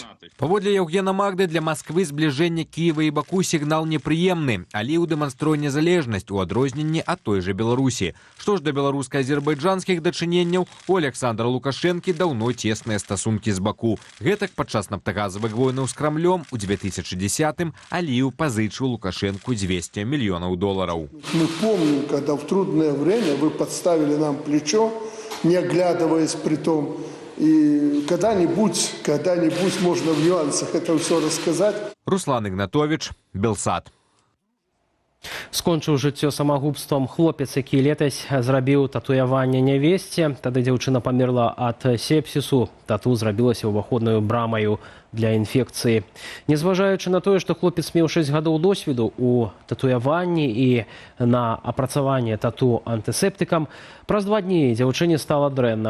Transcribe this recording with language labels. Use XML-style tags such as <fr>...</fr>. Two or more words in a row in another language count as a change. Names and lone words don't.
<be>Паводле Яўгена Магды, для Масквы збліжэнне Кіева і Баку сігнал непрыемны, але ў дэманструе незалежнасць у адрозненні ад той жа Беларусі. Што ж да беларуска-азербайджанскіх дачыненняў, у Александра Лукашэнкі даўно цесныя стасункі з Баку. Гэтак падчас нафтагазавых войнаў з Крамлём у 2010-м Аліеў пазычыў Лукашенку $200 миллионов.</be> <ru>Мы помним, когда в трудное время вы подставили нам плечо, не оглядываясь при том. И когда-нибудь можно в нюансах это все рассказать.</ru> <be>Руслан Ігнатович, Белсат. Скончыў жыццё самагубствам хлопец, які летась зрабіў татуяванне нявесце. Тады дзяўчына памерла ад сепсісу. Тату зрабілася ўваходнаю брамаю для інфекцыі. Незважаючы на тое, што хлопец меў 6 гадоў досведу ў татуяванні і на апрацаванне тату антысептыкам, праз 2 дні дзяўчыне стала дрэнна.</be>